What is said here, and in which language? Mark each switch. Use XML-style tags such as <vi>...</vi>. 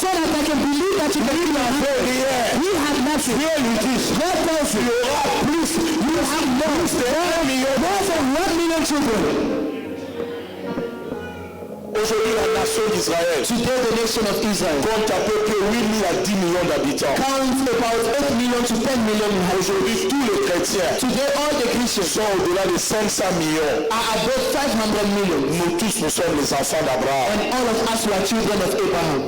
<en>so that I can believe that you can give me a</en> <fr>Fais</fr> <en>hundred.</en> <fr>rien.</fr> <en>We have nothing.</en> <fr>Dieu lui dit,</fr> <en>God tells</en> <fr>tu</fr> <en>you,</en> <fr>auras plus.</fr> <en>you have more.</en> <fr>Plus de 1 million.</fr> <en>More than 1 million children.</en> <fr>Aujourd'hui, la nation d'Israël</fr> <en>Today, the nation of Israel</en> <fr>compte à peu près 8 000 à 10 millions d'habitants.</fr> <en>counts about 8 million to 10 million inhabitants.</en> <fr>Aujourd'hui, tous les chrétiens</fr> <en>Today, all the Christians</en> <fr>sont au-delà de 500 millions.</fr> <en>are above 500 million.</en> <fr>Nous tous, nous sommes les enfants d'Abraham.</fr> <en>And all of us were children of Abraham.</en>